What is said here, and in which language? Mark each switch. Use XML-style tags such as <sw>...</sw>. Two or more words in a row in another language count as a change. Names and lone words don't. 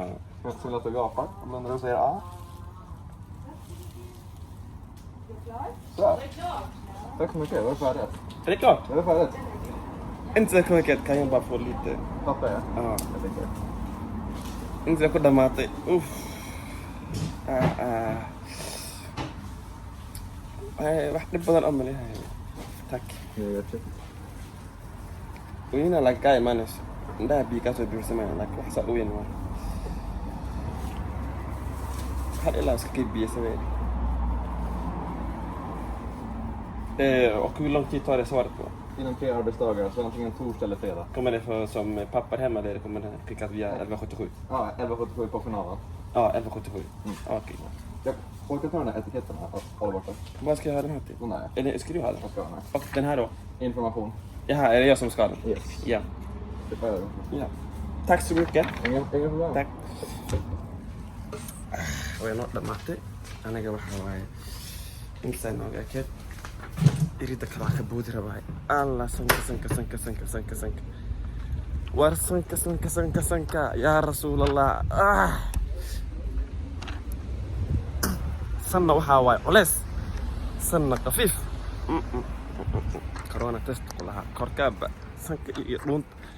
<sv>Jag skulle att du gapar. Om blundar och säger A. Så här. Tack så mycket, det var färdigt. Är det klart? Det var färdigt. Inte så mycket, kan jag bara få lite. Pappa ja. Ja. Jag tänker. Inte så kuda mate.</sv> <so>Waxna badan oo maleeyahay.</so> <sv>Tak. Jag vet inte.</sv> <so>Wayna laga imaanayso. Indhaha biyo ka soo biirsamaya laakiin wax saa u weyn waa. Hal ilaa iska kii biyo sabay.</so> <sv>Och hur lång tid tar det svaret på? Inom 3 arbetsdagar, så antingen torsdag eller fredag. Kommer det som pappar hemma eller kommer det skickas via 1177? Ja, 1177 på finalen. Ja, 1177. Okej. Jag orkar ta den här etiketten här, att hålla borta. Vad ska jag ha den här till? Den här. Eller ska du ha den? Jag ska ha den här. Och den här då? Information. Jaha, är det jag som ska ha den? Yes. Ja. Det får jag Ja. Tack så mycket. Inga problem. Tack.</sv> <so>Way noo dhamaatay aniga waxa waaye intaan ogaakay irida kala ka boodi rabaa alla sanka war sanka</so> <ar>يا رسول الله</ar> <so>sanna waxa waaye culeys sanna qafiif</so> <en>corona test</en> <so>kulaha korkaaba sanka iyo dhuunta</so>